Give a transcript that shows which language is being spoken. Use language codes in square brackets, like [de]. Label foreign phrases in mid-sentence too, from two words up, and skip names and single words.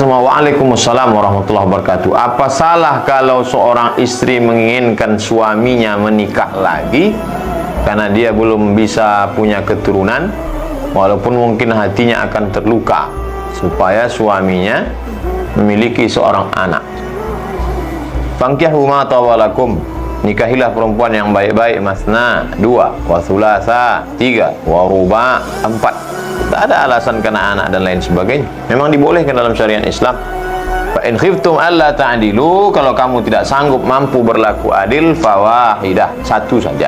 [ar] وعليكم السلام ورحمة الله وبركاته. [id] Apa salah kalau seorang istri menginginkan suaminya menikah lagi karena dia belum bisa punya keturunan, walaupun mungkin hatinya akan terluka, supaya suaminya memiliki seorang anak? [ar] فانكحوا ما طاب لكم, [id] nikahilah perempuan yang baik-baik, [ar] مثنى، 2، وثلاث، 3، ورباع، 4. [id] Tak ada alasan karena anak dan lain sebagainya. Memang dibolehkan dalam syariat Islam. [ar] فإن خفتم ألا تعدلوا, [id] kalau kamu tidak sanggup mampu berlaku adil, fawahidah, 1 saja.